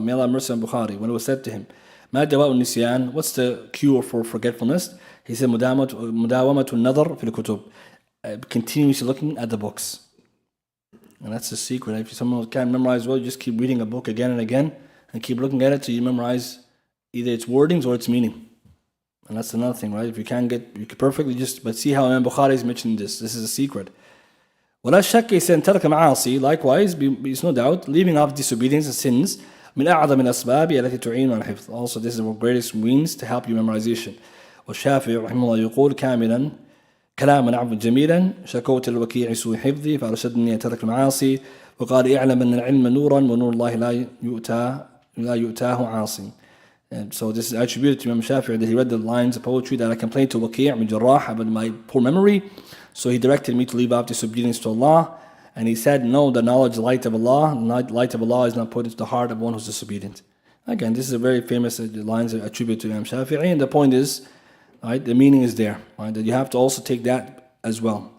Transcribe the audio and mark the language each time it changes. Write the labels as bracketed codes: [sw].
[en] May Allah have mercy on Bukhari. When it was said to him, [ar] مَا دَوَاءُ النِّسْيَانِ. [en] What's the cure for forgetfulness? He said, [ar] مُدَاوَمَةُ النَّظَرِ فِي الْكُتُبِ. [en] Continuously looking at the books. And that's the secret. If someone can't memorize well, you just keep reading a book again and again and keep looking at it till you memorize either its wordings or its meaning. And that's another thing, right? If you can't you can perfectly but see how Imam Bukhari is mentioning this. This is a secret. [ar] وَلَا شَكَّ إِنْ تَرَكَ مَعَاصِي. [en] Likewise, there's no doubt, leaving off disobedience and sins [ar] مِنْ أَعْظَمِ الْأَسْبَابِ الَّتِي تُعِينُ عَلَى الْحِفْظِ. [en] Also, this is the greatest means to help you memorization. [ar] وَالشَّافِعِ رحمه الله يقول كاملا كلاما عبد جميلا شكوت الوكيع سوء حفظي فأرشدني أن ترك المعاصي وقال اعلم أن العلم نورا ونور الله لا يؤتاه عاصي. [en] And so this is attributed to Imam Shafi'i that he read the lines of poetry that I complained to Waqi' ibn Jarrah about my poor memory. So he directed me to leave off disobedience to Allah. And he said, no, the knowledge, the light of Allah, the light of Allah is not put into the heart of one who's disobedient. Again, this is a very famous lines attributed to Imam Shafi'i. And the point is, right, the meaning is there, right, that you have to also take that as well.